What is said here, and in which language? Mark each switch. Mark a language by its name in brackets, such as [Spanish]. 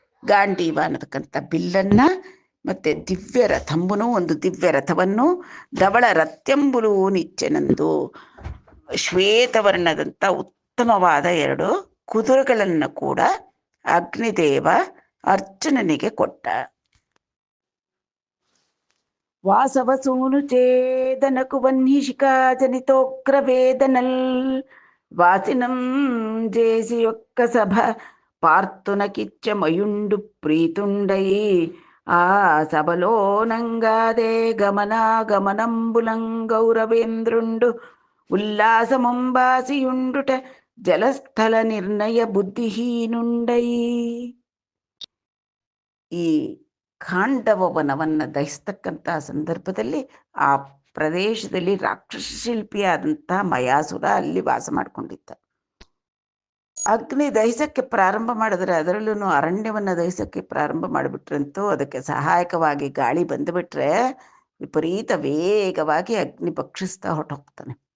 [Kannada] ಗಾಂಡೀವ ಅನ್ನತಕ್ಕಂಥ ಬಿಲ್ಲನ್ನ ಮತ್ತೆ [Telugu] ದಿವ್ಯ ರಥಂಬುನು, [Kannada] ಒಂದು ದಿವ್ಯ ರಥವನ್ನು, [Telugu] ಧವಳ ರಥ್ಯಂಬುಲು ನಿಚ್ಚೆನಂದು, [Kannada] ಶ್ವೇತವರ್ಣದಂಥ ಉತ್ತಮವಾದ 2 ಕುದುರೆಗಳನ್ನು ಕೂಡ ಅಗ್ನಿದೇವ ಅರ್ಜುನನಿಗೆ ಕೊಟ್ಟ. [Telugu] ವಾಸವಸೂನು ಛೇದನಕು ವನ್ಹಿಷಿಕಾ ಜನಿತೋಗ್ರ ವೇದನಲ್ ವಾಸಿನಂ ಜೇಸಿಯೊಕ್ಕ ಸಭ పార్తునకిచ్చ మయుండు ప్రీతుండై ఆ సభలోనంగాదే గమనాగమనంబులం గౌరవేంద్రుండు ఉల్లాసముంబాసియుండుట జలస్థల నిర్ణయ బుద్ధిహీనుండై. [Kannada] ಈ ಖಾಂಡವ ವನವನ್ನು ದಹಿಸ್ತಕ್ಕಂಥ ಸಂದರ್ಭದಲ್ಲಿ ಆ ಪ್ರದೇಶದಲ್ಲಿ ರಾಕ್ಷಸ ಶಿಲ್ಪಿಯಾದಂಥ ಮಯಾಸುರ ಅಲ್ಲಿ ವಾಸ ಮಾಡಿಕೊಂಡಿದ್ದ. ಅಗ್ನಿ ದಹಿಸಕ್ಕೆ ಪ್ರಾರಂಭ ಮಾಡಿದ್ರೆ, ಅದರಲ್ಲೂ ಅರಣ್ಯವನ್ನು ದಹಿಸಕ್ಕೆ ಪ್ರಾರಂಭ ಮಾಡಿಬಿಟ್ರಂತೂ ಅದಕ್ಕೆ ಸಹಾಯಕವಾಗಿ ಗಾಳಿ ಬಂದುಬಿಟ್ರೆ ವಿಪರೀತ ವೇಗವಾಗಿ ಅಗ್ನಿ ಭಕ್ಷಿಸ್ತಾ ಹೊರಟೋಗ್ತಾನೆ.